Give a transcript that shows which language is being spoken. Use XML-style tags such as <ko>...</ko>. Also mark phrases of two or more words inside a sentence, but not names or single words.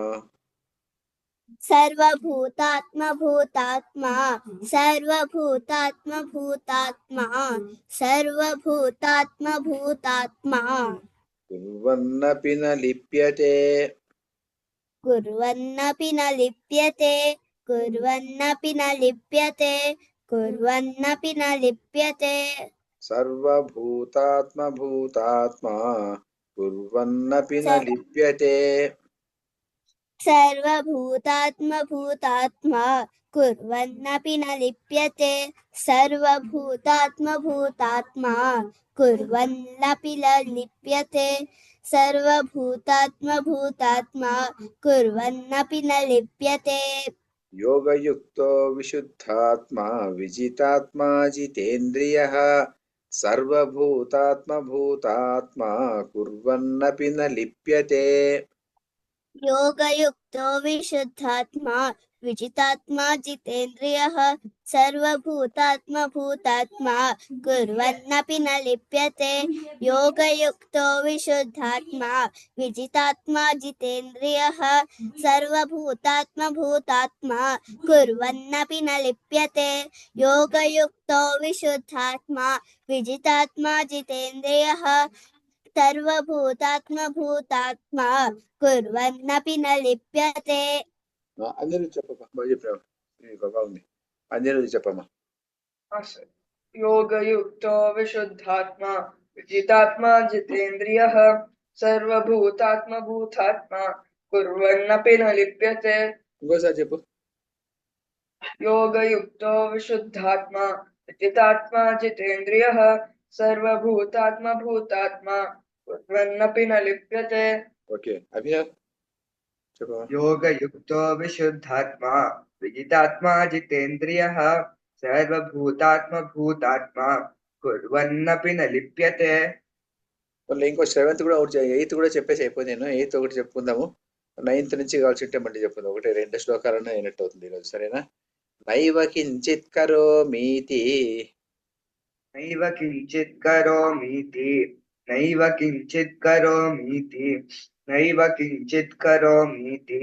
<sa>सर्वभूतात्मभूतात्मा सर्वभूतात्मभूतात्मा सर्वभूतात्मभूतात्मा కుర్వన్నపి న లిప్యతే कुर्वन्नपि न लिप्यते कुर्वन्नपि न लिप्यते कुर्वन्नपि न लिप्यते సర్వభూతాత్మభూతాత్మా కుర్వన్నపి న లిప్యతే सर्वभूतात्मभूतात्मा कुर्वन्नपि न लिप्यते सर्वभूतात्मभूतात्मा कुर्वन्नपि न लिप्यते सर्वभूतात्मभूतात्मा कुर्वन्नपि न लिप्यते యోగయుక్తో విశుద్ధాత్మా విజితాత్మా జితేంద్రియః సర్వభూతాత్మభూతాత్మా కుర్వన్నపి న లిప్యతే योगयुक्तो विशुद्धात्मा विजितात्मा जितेन्द्रियः सर्वभूतात्मभूतात्मा कुर्वन्नपि न लिप्यते योगयुक्तो विशुद्धात्मा विजितात्मा जितेन्द्रियः सर्वभूतात्मभूतात्मा कुर्वन्नपि न लिप्यते योगयुक्तो विशुद्धात्मा विजितात्मा जितेन्द्रियः सर्वभूतात्मभूतात्मा कुर्वन्नपि न लिप्यते</sa> <te>అందరూ చెప్పమ్మా బాగా చెప్పావు బాగుంది అందరూ చెప్పమ్మా</te> <sa>योगयुक्तो विशुद्धात्मा विजितात्मा जितेन्द्रियः सर्वभूतात्मभूतात्मा कुर्वन्नपि न लिप्यते</sa> <te>ఇంకోసారి చెప్పు</te> <sa>योगयुक्तो विशुद्धात्मा विजितात्मा जितेन्द्रियः सर्वभूतात्मभूतात्मा कुर्वन्नपि न लिप्यते</sa> <te>ఓకే అభినవ్ చెప్పమ్మా</te> <sa>योगयुक्तो विशुद्धात्मा विजितात्मा जितेन्द्रियः सर्वभूतात्मभूतात्मा कुर्वन्नपि न लिप्यते</sa> <te>మళ్ళీ ఇంకో 7th కూడా ఒకటి 8th కూడా చెప్పేసి అయిపోయి నేను 8th ఒకటి చెప్పుకుందాము 9th నుంచి కావాల్సింటే మళ్ళీ చెప్పండి. 1-2 శ్లోకాలనే అయినట్టు అవుతుంది ఈరోజు. సరేనా?</te> <sa>నైవ కించిత్ కరోమీతి నైవ కించిత్ కరోమీతి నైవ కించిత్ కరోమీతి నైవ కించిత్ కరోమీతి</sa>